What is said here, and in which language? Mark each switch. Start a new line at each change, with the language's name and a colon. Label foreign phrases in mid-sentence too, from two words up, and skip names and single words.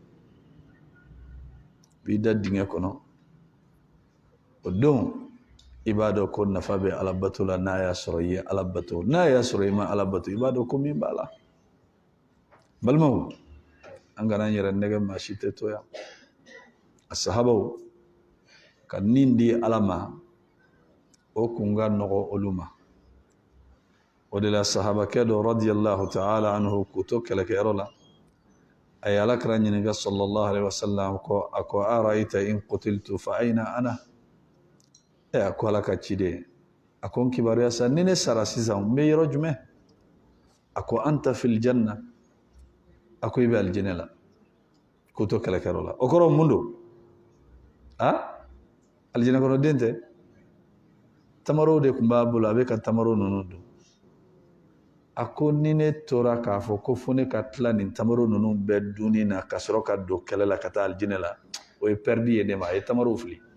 Bambara: b'i da dingɛ kɔnɔ o don i b'a dɔn ko nafa bɛ Ala bato la n'a y'a sɔrɔ i ye Ala bato n'a y'a sɔrɔ i ma Ala bato i b'a dɔn ko min b'a la balimaw an kana an yɛrɛ nɛgɛ maa si tɛ to yan a sahabaw ka nin di Ala ma o kun ka nɔgɔ olu ma o de la sahabakɛ dɔ
Arabic: رضي الله تعالى عنه
Bambara: k'u to kɛlɛkɛyɔrɔ la a ye Alakira ɲininka
Arabic: صلى الله عليه وسلم
Bambara: ko a ko
Arabic: أرأيت إن قتلت فأين أنا
Bambara: a ko Ala ka ciden a ko n kibaruya sa ni ne sara sisan n bɛ yɔrɔ jumɛn a ko
Arabic: أنت في الجنة
Bambara: a ko i bɛ alijinɛ la k'u to kɛlɛkɛyɔrɔ la o kɔrɔ mun don alijinɛ kɔnɔ den tɛ tamaro de tun b'a bolo a bɛ ka tamaro ninnu dun a ko ni ne tora k'a fɔ ko fo ne ka tila nin tamaro ninnu bɛɛ dunni na ka sɔrɔ ka don kɛlɛ la ka taa alijinɛ la o ye pɛridi ye ne ma a ye tamaro fili